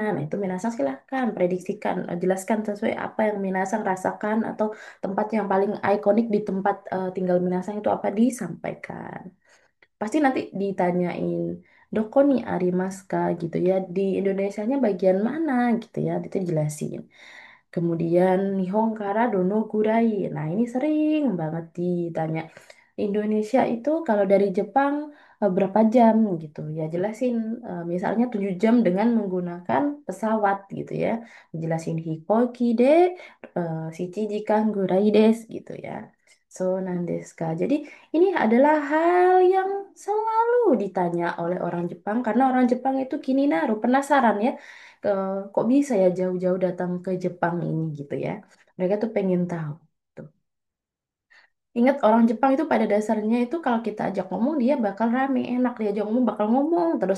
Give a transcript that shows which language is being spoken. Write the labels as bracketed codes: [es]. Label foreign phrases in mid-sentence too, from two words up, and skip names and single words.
[id] Nah itu Minasang silahkan prediksikan, jelaskan sesuai apa yang Minasang rasakan atau tempat yang paling ikonik di tempat tinggal Minasang itu apa disampaikan. Pasti nanti ditanyain [ja] どこにありますか [id] gitu ya, di Indonesianya bagian mana gitu ya, itu jelasin. [ja] Kemudian 日本からどのぐらい, [id] nah ini sering banget ditanya. Indonesia itu kalau dari Jepang berapa jam gitu ya, jelasin misalnya 7 jam dengan menggunakan pesawat gitu ya, jelasin [ja] 飛行機で七時間ぐらいです [id] gitu ya. [ja] そうなんですか. [id] Jadi ini adalah hal yang selalu ditanya oleh orang Jepang karena orang Jepang itu kini naruh penasaran ya, kok bisa ya jauh-jauh datang ke Jepang ini gitu ya. Mereka tuh pengen tahu. Tuh. Ingat orang Jepang itu pada dasarnya itu kalau kita ajak ngomong dia bakal rame, enak dia ajak ngomong bakal ngomong terus.